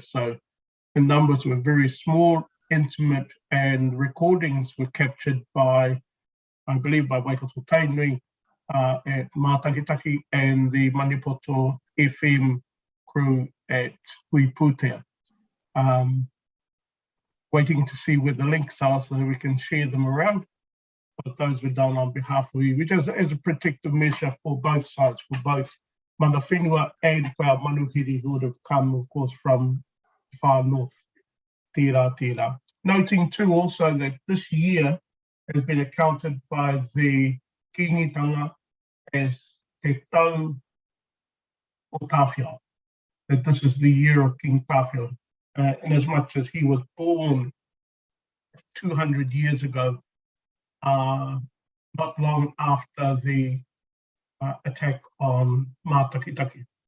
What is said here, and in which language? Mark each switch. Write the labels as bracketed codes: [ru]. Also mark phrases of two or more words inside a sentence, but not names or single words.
[en] So the numbers were very small, intimate, and recordings were captured by, I believe, by Waikato Tainui at Mātakitaki and the Manipoto FM crew at Hui Pūtea. Waiting to see where the links are so that we can share them around. but those were done on behalf of iwi, which is as a protective measure for both sides, for both [mi] mana whenua [en] and for our manuhiri who would have come, of course, from far north. Tira. Noting too also that this year has been accounted by the Kingitanga as Te Tau o Tawhia, that this is the year of King Tawhia, in as much as he was born 200 years ago, not long after the attack on Mātakitaki.